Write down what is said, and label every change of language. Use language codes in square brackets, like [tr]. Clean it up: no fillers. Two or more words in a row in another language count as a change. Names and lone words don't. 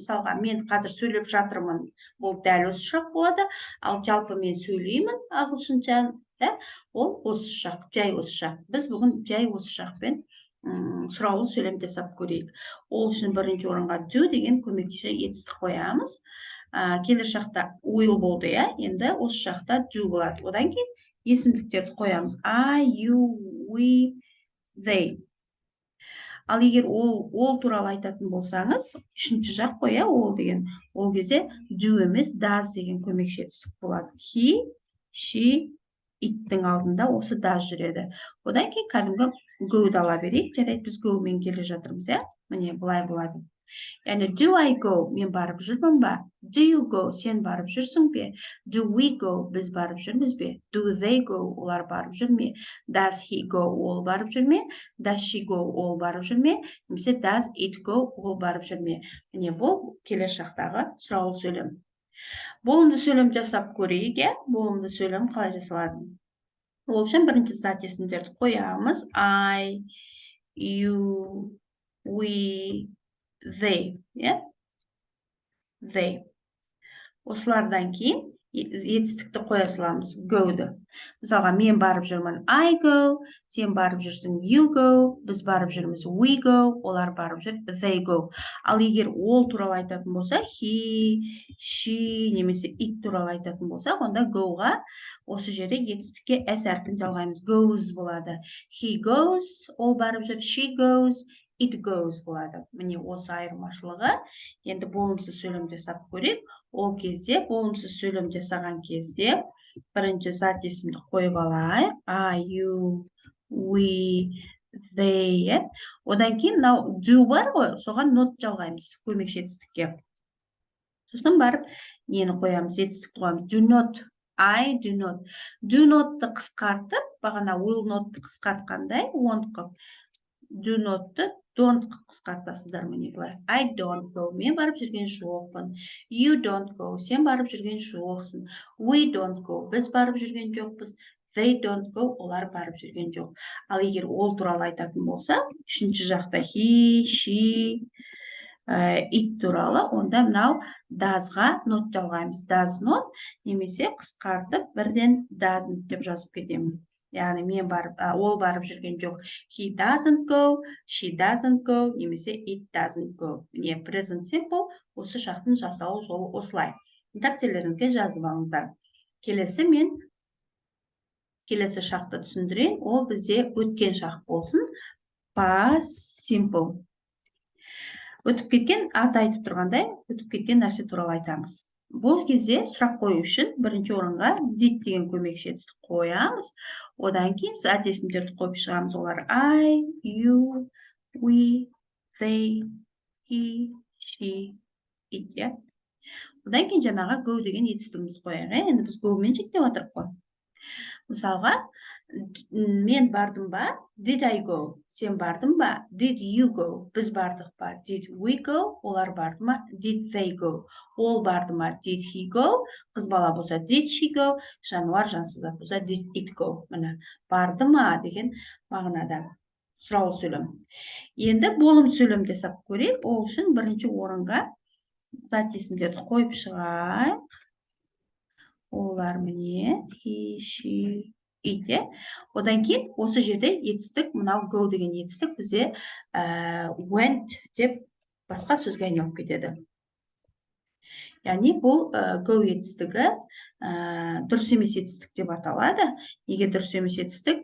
[kk] Мысалға, мен қазір сөйлеп жатырмын, бұл дәл осы шақ болады, ал жалпы мен сөйлеймін ағылшынша, ол осы шақ, жай осы шақ. Біз бүгін жай осы шақпен сұраулы сөйлем жасап көрейік. Ол үшін бірінші орынға do деген көмекші етістік қоямыз. Келер шақта will болды, енді осы шақта do болады. Одан кейін есімдіктерді қоямыз. [en] I, you, we, they. [kk] Ал егер ол туралы айтатын болсаңыз, үшінші жақ қоя, ол деген, ол кезде do емес does деген көмекші етістік болады. [en] He, she, [kk] it-тің алдында осы does жүреді. Одан кейін кәдімгі Go'ды ала берейік. Жарайды, біз go'мен келе жатырмыз, иә? Міне, былай болады. Яғни, [en] do I go? [kk] Мен барып жүрмін ба? [en] Do you go? [kk] Сен барып жүрсің бе? [en] Do we go? [kk] Біз барып жүрміз бе? [en] Do they go? [kk] Олар барып жүр ме? [en] Does he go? [kk] Ол барып жүр ме? [en] Does she go? [kk] Ол барып жүр ме? Немесе [en] does it go? [kk] Ол барып жүр ме? Міне, бұл келесі шақтағы сұраулы сөйлем. Болымды сөйлем жасап көрейік, иә? Болымды сөйлем қалай жасалады? Ол үшін бірінші зат есімдерді қоямыз. [en] I, you, we, they, yeah? They. [kk] Осылардан кейін етістікті қоя саламыз. Go-ды. Мысалға, мен барып жүрмін. [en] I go. [kk] Сен барып жүрсің. [en] You go. [kk] Біз барып жүрміз. [en] We go. [kk] Олар барып жүр. [en] They go. [kk] Ал егер ол туралы айтатын болса, [en] he, she, [kk] немесе it туралы айтатын болса, онда go-ға осы жерде етістікке s әрпін жалғаймыз. [en] Goes болады. He goes. [kk] Ол барып жүр. [en] She goes. It goes [kk] болады. Міне осы айырмашылығы. Енді болымсыз сөйлем жасап көрейік. Ол кезде, болымсыз сөйлем жасаған кезде, бірінші зат есімді қойып алайық. [en] I, you, we, they. [kk] Одан кейін, do бар ғой, соған not жалғаймыз, көмекші етістікке. Сосын барып, нені қоямыз, етістікті қоямыз. [en] Do not. I do not. Do not-ты [kk] қысқартып, бағана [en] will not-ты қысқартқандай, won't қып. Do not-ты [kk] don't қысқартасыздар, міне былай. [en] I don't go. [kk] Мен барып жүрген жоқпын. [en] You don't go. [kk] Сен барып жүрген жоқсың. [en] We don't go. [kk] Біз барып жүрген жоқпыз. [en] They don't go. [kk] Олар барып жүрген жоқ. Ал егер ол туралы айтатын болса, үшінші жақта [en] he, she, it [kk] туралы, онда мынау does-ға not жалғаймыз. [en] Does not, [kk] немесе қысқартып бірден doesn't деп жазып кетемін. Яғни мен барып, ол барып жүрген жоқ. [en] He doesn't go, she doesn't go, немесе it doesn't go. [kk] Міне, [en] present simple, [kk] осы шақтың жасалу жолы осылай. Дәптерлеріңізге жазып алыңыздар. Келесі шақты түсіндірейін. Ол бізде өткен шақ болсын. [en] Past simple. [kk] Өтіп кеткен, аты айтып тұрғандай, өтіп кеткен нәрсе туралы айтамыз. Бұл кезде сұрақ қою үшін бірінші орынға did деген көмекші етістік қоямыз. Одан кейін зат есімдерді қойып шығамыз. Олар [en] I, you, we, they, he, she, it. [kk] Одан кейін жаңаға go деген етістігімізді қояйық. Енді біз go-мен шектеп отырып қой. Мысалға, мен бардым ба? [en] Did I go? [kk] Сен бардың ба? [en] Did you go? [kk] Біз бардық па? [en] Did we go? [kk] Олар барды ма? [en] Did they go? [kk] Ол барды ма? [en] Did he go? [kk] Қыз бала болса, [en] did she go? [kk] Жануар, жансыз зат болса, [en] did it go? [kk] Міне, барды ма деген мағынада сұраулы сөйлем. Енді болым сөйлем жасап көрейік. Ол үшін бірінші орынға зат есімдерді қойып шығайық. Олар міне, [en] he, she, it. [kk] Одан кейін осы жерде етістік, мынау go деген етістік бізде went деп басқа сөзге айналып кетеді. Яғни бұл go етістігі дұрыс емес етістік деп аталады. Неге дұрыс емес етістік?